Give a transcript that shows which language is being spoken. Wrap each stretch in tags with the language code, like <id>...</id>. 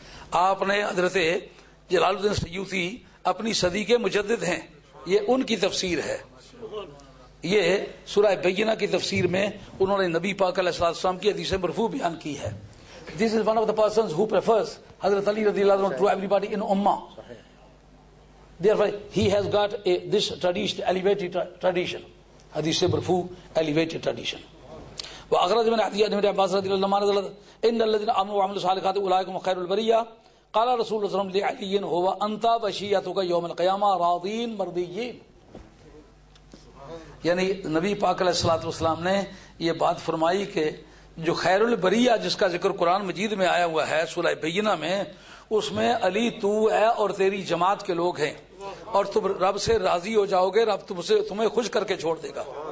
<ur>آپ نے حضرت جلال الدین سیوطی اپنی صدی کے مجدد ہیں، یہ ان کی تفسیر ہے. یہ سورہ بینہ کی تفسیر میں انہوں نے نبی پاک علیہ السلام کی حدیث مرفوع بیان کی ہے.</ur> <en>This is one of the persons who prefers Hazrat Ali radiallahu anhu to everybody in Ummah. Therefore, he has got this tradition, elevated tradition.</en> <ur>حدیث مرفوع</ur> <en>elevated tradition.</en> <ar>وأخرج من حديث ابن عباس رضي الله عنه إن الذين آمنوا وعملوا الصالحات أولئك هم خير البرية. قال رسول الله صلى الله عليه وسلم لعلي هو أنت وشيعتك يوم القيامة راضين مرضيين.</ar> <ur>یعنی نبی پاک علیہ الصلوۃ والسلام نے یہ بات فرمائی کہ جو خیر البریہ جس کا ذکر قرآن مجید میں آیا ہوا ہے سورہ بینہ میں، اس میں علی تو ہے اور تیری جماعت کے لوگ ہیں، اور تم رب سے راضی ہو جاؤ گے، رب تمہیں خوش کر کے چھوڑ دے گا.</ur>